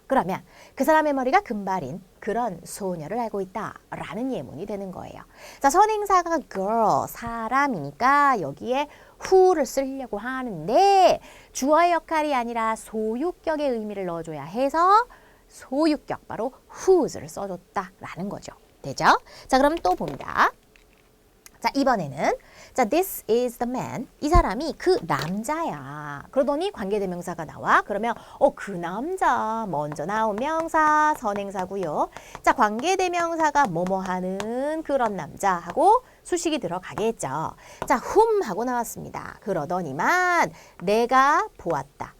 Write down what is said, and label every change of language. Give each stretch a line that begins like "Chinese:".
Korean: 그러면 그 사람의 머리가 금발인 그런 소녀를 알고 있다라는 예문이 되는 거예요. 자, 선행사가 girl, 사람이니까 여기에 who를 쓰려고 하는데 주어의 역할이 아니라 소유격의 의미를 넣어줘야 해서 소유격 바로 whose를 써줬다라는 거죠. 되죠? 자, 그럼 또 봅니다. 자, 이번에는 자,
English: this is the man.
Korean: 이 사람이 그 남자야. 그러더니 관계대명사가 나와. 그러면 그 남자 먼저 나온 명사 선행사고요. 자, 관계대명사가 뭐뭐 하는 그런 남자 하고 수식이 들어가겠죠. 자, whom 하고 나왔습니다. 그러더니만 내가 보았다.